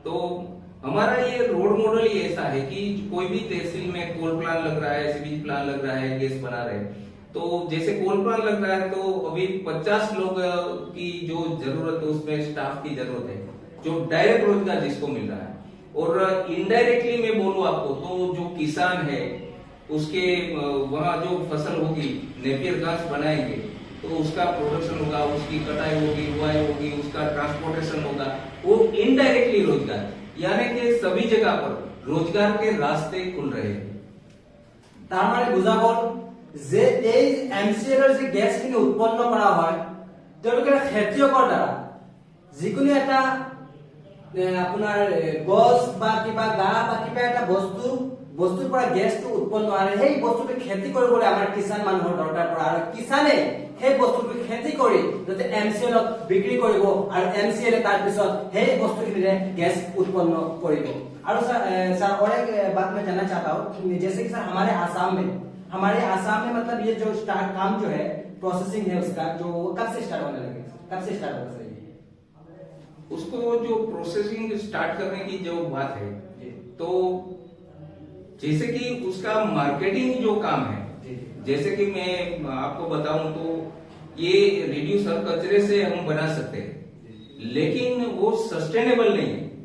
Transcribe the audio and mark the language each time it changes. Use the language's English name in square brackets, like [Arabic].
[Hindi] तो हमारा ये रोड मॉडल ही ऐसा है कि कोई भी तहसील में कोल प्लान लग रहा है सीबीजी प्लान लग रहा है गैस बना रहे हैं तो जैसे कोल प्लान लग रहा है तो अभी 50 लोग की जो जरूरत है उसमें स्टाफ की जरूरत है जो डायरेक्ट रोजगार जिसको मिल रहा है और इनडायरेक्टली मैं बोलूं आपको तो जो किसान है उसके वहाँ जो फसल होगी नेपियर घास बनाएंगे तो उसका प्रोडक्शन होगा उसकी कटाई होगी बुआई होगी उसका ट्रांसपोर्टेशन होगा वो इनडायरेक्टली रोजगार यानी कि सभी जगह पर रोजगार के रास्ते खुल रहे हैं। [Assamese] তার মানে বুঝা গল যে এই এমচিএলৰ যে গেছখিনি উৎপন্ন কৰা হয় তেওঁলোকে খেতিয়কৰ দ্বাৰা যিকোনো এটা আপোনাৰ গছ বা কিবা গা বা কিবা এটা বস্তু বস্তুৰ পৰা গেছটো উৎপন্ন হয় সেই বস্তুটো খেতি কৰিবলৈ আমাৰ কিষাণ মানুহৰ দৰকাৰ পৰে আৰু কিষাণে সেই বস্তুটো খেতি কৰি যাতে এমচিএলক বিক্ৰী কৰিব আৰু এমচিএল তাৰ পিছত সেই বস্তুখিনিৰে [Hindi] गैस उत्पन्न करेगा। और सर और एक बात मैं जानना चाहता हूँ, जैसे कि सर हमारे आसाम में मतलब ये जो स्टार्ट काम जो है प्रोसेसिंग है उसका जो कब से स्टार्ट होने लगे, कब से स्टार्ट होगा सर? उसको जो प्रोसेसिंग स्टार्ट करने की जो बात है तो जैसे कि उसका मार्केटिंग जो काम है, जैसे कि मैं आपको बताऊं तो ये रिड्यूसर कचरे से हम बना सकते हैं लेकिन वो सस्टेनेबल नहीं है।